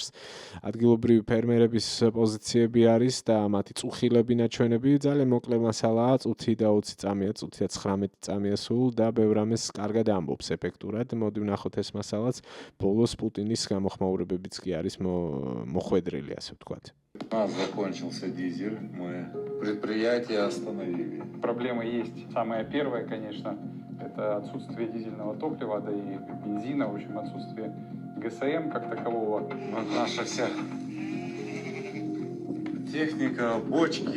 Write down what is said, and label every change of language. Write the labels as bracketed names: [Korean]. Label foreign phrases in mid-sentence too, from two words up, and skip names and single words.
[Georgian] ადგილობრივი ფერმერების პოზიციები არის და მათი წუხილები ნაჩვენები. ძალიან მოკლე მასალაა, წუთი და 20 წამია, წუთი და 19 წამია სულ და ბევრ ამას კარგად ამბობს ეფექტურად. მოდი ვნახოთ ეს მასალაც. ბოლოს პუტინის გამოხმაურებებიც კი არის მოხვედრილი, ასე ვთქვათ. [Russian] У нас закончился дизель, мы предприятие остановили. Проблемы есть. Самая первая, конечно, это отсутствие дизельного топлива, да и бензина, в общем, отсутствие ГСМ как такового. Вот наша вся техника, бочки.